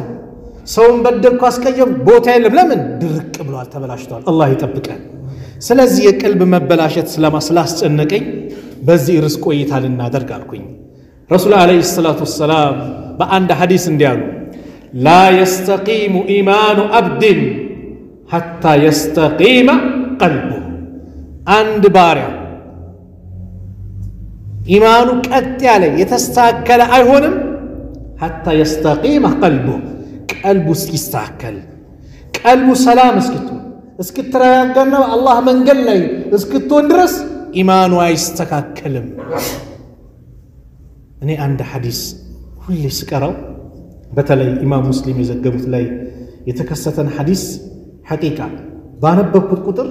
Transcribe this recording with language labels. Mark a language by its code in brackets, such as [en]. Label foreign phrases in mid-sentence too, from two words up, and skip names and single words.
[am] ሰውን በደልኩ አስቀየም ቦታ የለም ለምን ድርቅ ብሏል ተበላሽቷል አላህ ይጠብቀን ስለዚህ የቀልብ መበላሸት ስላስጨነቀኝ በዚህ ርዕስ ቆይታ ልናደርግ አልኩኝ ረሱል [ar] عليه الصلاة والسلام [am] በአንድ ሐዲስ እንዲያሉ [ar] لا يستقيم إيمان عبد حتى يستقيم قلبه [am] አንድ ባሪያ ኢማኑ ቀጥ ያለ የተስተካከለ አይሆንም [ar] حتى يستقيم قلبه [am] ቀልቡ እስኪስተካከል ቀልቡ ሰላም እስክትረጋጋና አላህ መንገድ ላይ እስክትሆን ድረስ ኢማኑ አይስተካከልም እኔ አንድ ሐዲስ ሁሌ ስቀራው በተለይ ኢማም ሙስሊም የዘገቡት ላይ የተከሰተን ሐዲስ ሐቂቃ ባነበብኩት ቁጥር